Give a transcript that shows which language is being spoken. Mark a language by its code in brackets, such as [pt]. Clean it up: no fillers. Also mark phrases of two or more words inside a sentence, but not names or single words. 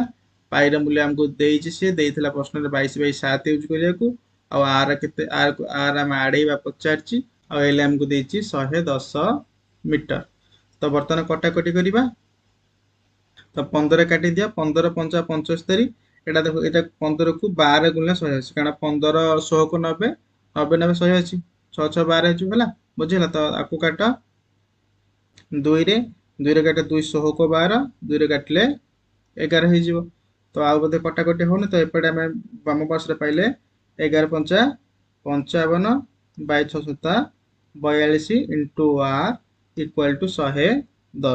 [or] ପାଇର ମୂଲ୍ୟ ଆମକୁ ଦେଇଛି, ସିଏ ଦେଇଥିଲା ପ୍ରଶ୍ନରେ 22/7 ୟୁଜ୍ କରିବାକୁ। ଆଉ ଆର୍ କେତେ? ଆର୍ ଆମେ ଆଡ଼େଇବା ପଚାରିଛି। ଆଉ ଏଲ୍ ଆମକୁ ଦେଇଛି 110 ମିଟର। ତ ବର୍ତ୍ତମାନ କଟାକଟି କରିବା। ତ 15 କାଟିଦିଅ। 15 ପଞ୍ଚା 75। [bn] এটা দেখো, [or] এটা 15 କୁ 12 ଗୁଣିଲେ 180, କାରଣ 15 16 କୁ 90, 90 90 180, 6 6 12 ହେଇଯିବ ହେଲା, ବୁଝିହେଲା। ତ ଆକୁ କାଟ 2 ରେ, 2 ରେ କାଟ 2 16 କୁ 12, 2 ରେ କାଟିଲେ 11 ହେଇଯିବ। ତ ଆଉ ବୋଧେ କଟାକଟି ହଉନି, ତ ଏପଟେ ଆମେ ବାମ ପାର୍ଶ୍ୱରେ ପାଇଲେ 11 ପଞ୍ଚା 55 ବାଇ 6 7 42 [en] into r equal to [or] 110।